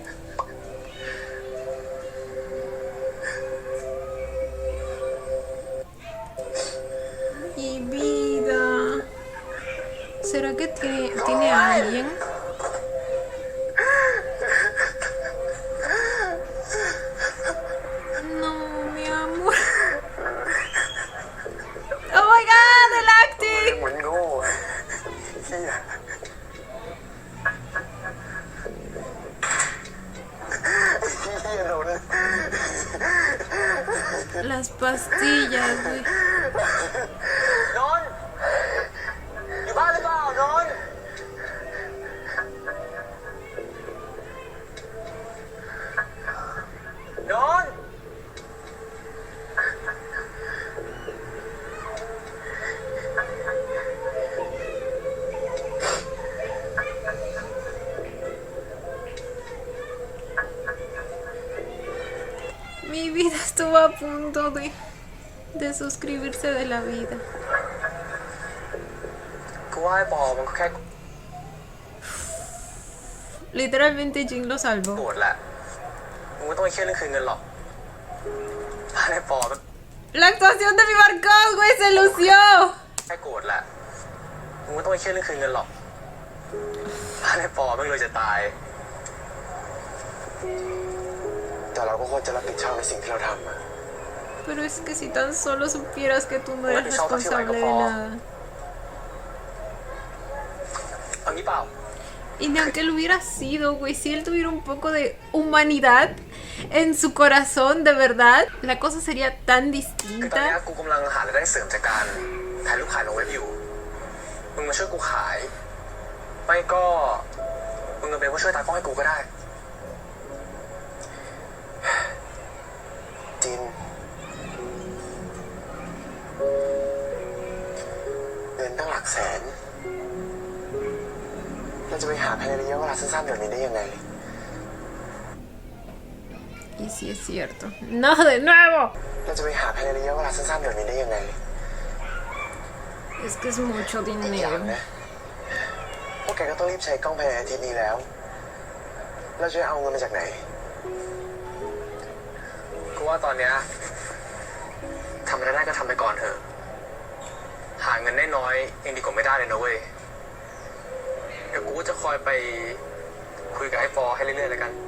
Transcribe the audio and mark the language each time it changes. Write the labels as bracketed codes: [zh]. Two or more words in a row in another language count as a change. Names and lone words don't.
[es] Mi vida. ¿Será que tiene a alguien? No, mi amor. [en] Oh my god, el acting. [th] เหมือนโง่เฮีย [es] Las pastillas, güey. [th] นนท์อยู่บ้านหรือเปล่านนท์นนท์ [es] Mi vida estuvo a punto de suscribirse de la vida. [th] กูว่าไอ้ปอมันก็แค่ [es] Literalmente Jin lo [th] โก [es] salvó. [th] รธแหละมึงไม่ต้องไปเครียดเรื่องคืนเงินหรอกบ้านไอ้ปอมัน [es] La actuación de mi Marcos, güey, se lució. [th] แค่โกรธแหละมึงไม่ต้องไปเครียดเรื่องคืนเงินหรอกบ้านไอ้ปอมันเลยจะตาย แต่เราก็ควรจะรับผิดชอบในสิ่งที่เราทำอะ [es] Pero es que si tan solo supieras que tú no eres responsable de nada. [th] เอางี้เปล่า [es] Y ni aunque lo hubiera sido, güey, si él tuviera un poco de humanidad en su corazón, de verdad, la cosa sería tan [th] คือตอนนี้ [es] distinta. [th] กูกำลังหารายได้เสริมจากการถ่ายรูปขายลงเว็บอยู่ มึงมาช่วยกูขาย ไม่ก็มึงมาเป็นผู้ช่วยตากล้องให้กูก็ได้ จินเงินตั้งหลักแสนเราจะไปหาภายในระยะเวลาสั้นๆแบบนี้ได้ยังไง [es] Y sí es cierto. ¡No, de nuevo! [th] เราจะไปหาภายในระยะเวลาสั้นๆแบบนี้ได้ยังไง [es] Es que es mucho [th] อีกอย่าง [es] dinero. [th] นะพวกแกก็ต้องรีบใช้กล้องภายในอาทิตย์นี้แล้ว เราจะเอาเงินมาจากไหน กูว่าตอนเนี้ยทำอะไรได้ก็ทำไปก่อนเถอะ หาเงินได้น้อยยังดีกว่าไม่ได้เลยนะเว้ย เดี๋ยวกูจะคอยไปคุยกับไอ้ปอให้เรื่อยๆแล้วกัน